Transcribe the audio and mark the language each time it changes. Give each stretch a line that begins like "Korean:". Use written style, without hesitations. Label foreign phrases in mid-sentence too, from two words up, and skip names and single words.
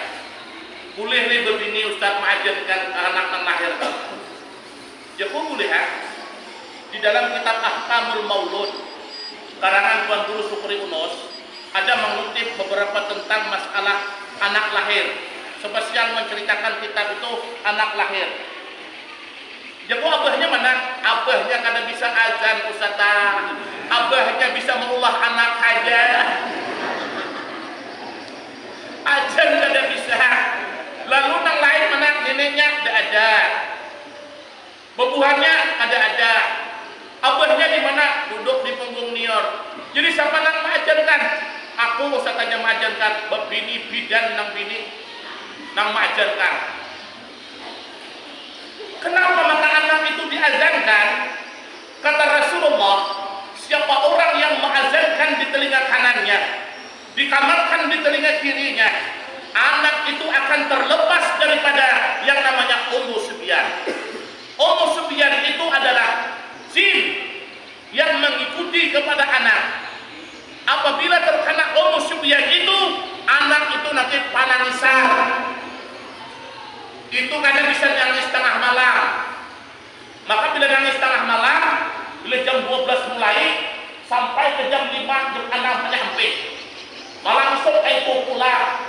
Indonesian: Boleh nih begini Ustaz mengajarkan anak yang lahir. Ya kok boleh ha? Di dalam kitab Ahkamul Maulud karangan Tuan Guru Sukri Unus ada mengutip beberapa tentang masalah anak lahir. Spesial menceritakan kitab itu anak lahir. Jadi abahnya mana?
Banjar: Abahnya kada bisa azan Ustazah. Abahnya bisa mengulah anak aja. Azan kada bisa. Lalu nang lain mana? Neneknya tidak ada. Bebuhannya ada. Abahnya di mana? Duduk di punggung nior. Jadi siapa nang mengajarkan? Aku usah tanya mengajarkan. Bini bidan nang bini nang mengajarkan.
Indonesian: Kenapa maka anak itu diazankan? Kata Rasulullah, siapa orang yang mengazankan di telinga kanannya, dikamarkan di telinga kirinya, anak itu akan terlepas daripada yang namanya Ummu Subyan. Ummu Subyan itu adalah jin yang mengikuti kepada anak.
Banjar: Apabila terkena Ummu Subyan itu, anak itu nanti panangisan.
Indonesian: Itu kadang bisa nangis tengah malam. Maka bila nangis tengah malam, bila jam 12 mulai sampai ke jam 5, jam 6 sampai malam esok itu pulang.